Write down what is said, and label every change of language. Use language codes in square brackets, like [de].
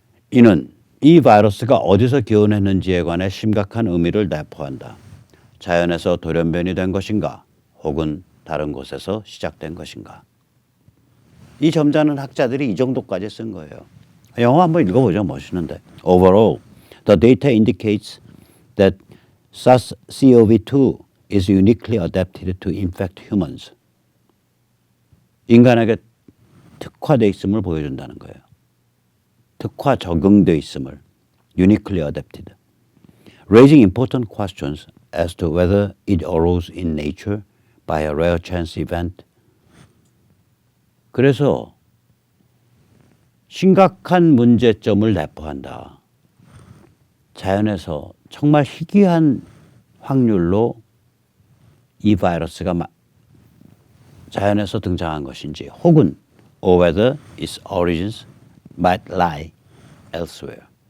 [ko] 이는 이 바이러스가 어디서 기원했는지에 관해 심각한 의미를 내포한다. 자연에서 돌연변이 된 것인가 혹은 다른 곳에서 시작된 것인가. 이 점잖은 학자들이 이 정도까지 쓴 거예요. 영어 한번 읽어보죠. 멋있는데. [en] Overall, the data indicates that SARS-CoV-2 is uniquely adapted to infect humans. [ko] 인간에게 특화되어 있음을 보여준다는 거예요. 특화 적응되어 있음을. [en] Uniquely adapted. Raising important questions as to whether it arose in nature by a rare chance event. [ko] 그래서 심각한 문제점을 내포한다. 자연에서 정말 희귀한 확률로 이 바이러스가 자연에서 등장한 것인지 혹은 [en] or whether its origins might lie elsewhere.